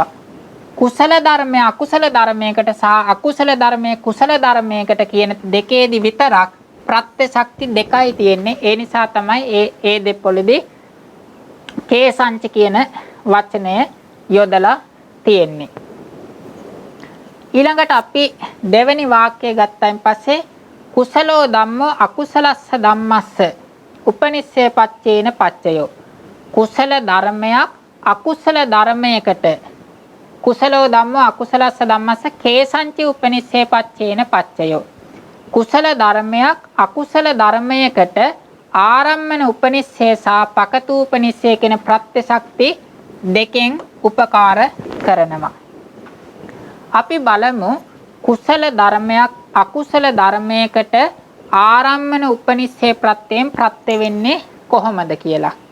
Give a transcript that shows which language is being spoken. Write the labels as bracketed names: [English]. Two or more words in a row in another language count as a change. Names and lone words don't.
[Sinhala] කුසල ධර්මය අකුසල ධර්මයකට සහ අකුසල ධර්මය කුසල ධර්මයකට කියන දෙකේදී විතරක් ප්‍රත්‍ය ශක්ති දෙකයි තියෙන්නේ. ඒ නිසා තමයි ඒ දෙපොළේදී කේසංචි කියන වචනය යොදලා තියෙන්නේ. ඊළඟට අපි දෙවෙනි වාක්‍යය ගත්තයින් පස්සේ [Pali] කුසලෝ ධම්මෝ අකුසලස්ස ධම්මස්ස උපනිස්සය පච්චේන පච්චයෝ. [Sinhala] කුසල ධර්මයක් අකුසල ධර්මයකට [Pali] කුසලෝ ධම්මෝ අකුසලස්ස ධම්මස්ස කේසංචි උපනිස්සය පච්චේන පච්චයෝ. [Sinhala] කුසල ධර්මයක් අකුසල ධර්මයකට [Pali] ආරම්මන උපනිස්සය [Sinhala] සහ පකතූපනිස්සය කියන ප්‍රත්‍ය ශක්ති දෙකෙන් උපකාර කරනවා. අපි බලමු කුසල ධර්මයක් අකුසල ධර්මයකට [Pali] ආරම්මන උපනිස්සය [Sinhala] ප්‍රත්‍යයෙන් ප්‍රත්‍ය වෙන්නේ කොහොමද කියලා.